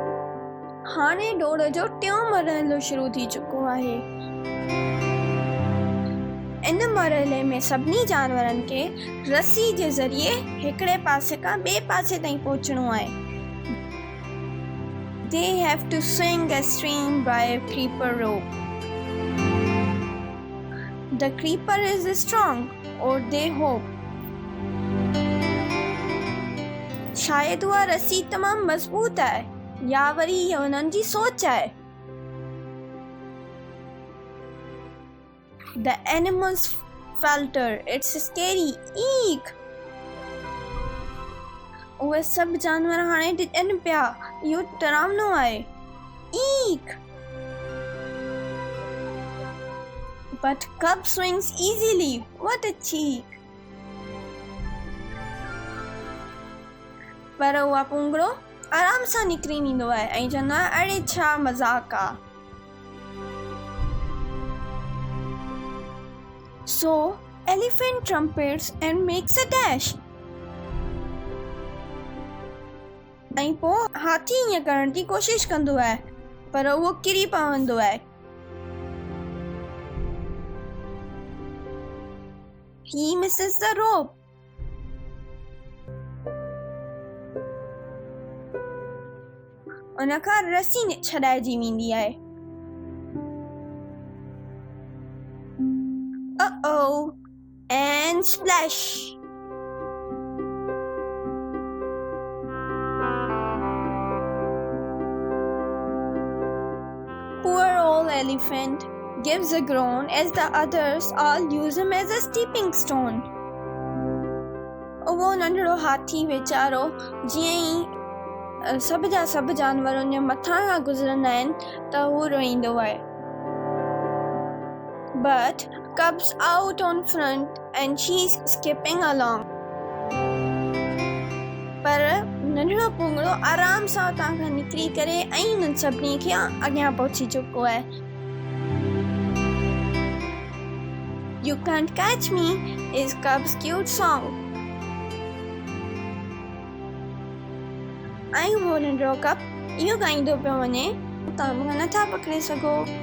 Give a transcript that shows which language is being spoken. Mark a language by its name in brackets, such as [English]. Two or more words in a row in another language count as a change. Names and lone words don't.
[Sindhi] हाणे डोड़ जो टियों मरहलो शुरू थी चुको आहे। इन मरहले में सभिनी जानवरनि खे रस्सी जे ज़रिए हिकिड़े पासे खां ॿिए पासे ताईं पहुचणो आहे. [English] They have to swing a stream by a creeper rope. The creeper is strong, or they hope. [Sindhi] शायद उहा रस्सी तमाम मजबूत आहे या वरी इहा उन्हनि जी सोच आहे. [English] The animals falter. It's scary. Eek. [Sindhi] उहे सभु जानवर हाणे ॾिजनि पिया. इहो डरावनो आहे. [English] Eek. But cub swings easily. What a cheek. [Sindhi] पर उहा पुंगड़ो आराम सां निकिरी वेंदो आहे ऐं चवंदो आहे अड़े छा मज़ाक आहे. [English] So elephant trumpets and makes a dash. [Sindhi] ऐं पोइ हाथी ईअं करण जी कोशिश कंदो आहे पर उहो किरी पवंदो आहे. [English] He misses the rope. [Sindhi] उन खां रस्सी छॾाइजी वेंदी आहे. [English] Uh-oh, and splash. Poor old elephant gives a groan as the others all use him as a stepping stone. [Sindhi] वो नंढड़ो हाथी वेचारो जीअं ई सभ जा सभ जानवर उन मथां खां गुज़रंदा आहिनि त हू रोईंदो आहे. [English] But cub's out on front and she's skipping along. [Sindhi] पर नंढड़ो पुंगड़ो आराम सां उतां खां निकिरी करे ऐं उन्हनि सभिनी खे अॻियां पहुची चुको आहे. [English] You Can't Catch Me is Cub's cute song. [Sindhi] ऐं उहो नंढड़ो कप इहो ॻाईंदो पियो वञे तव्हां मूंखे नथा पकिड़े सघो.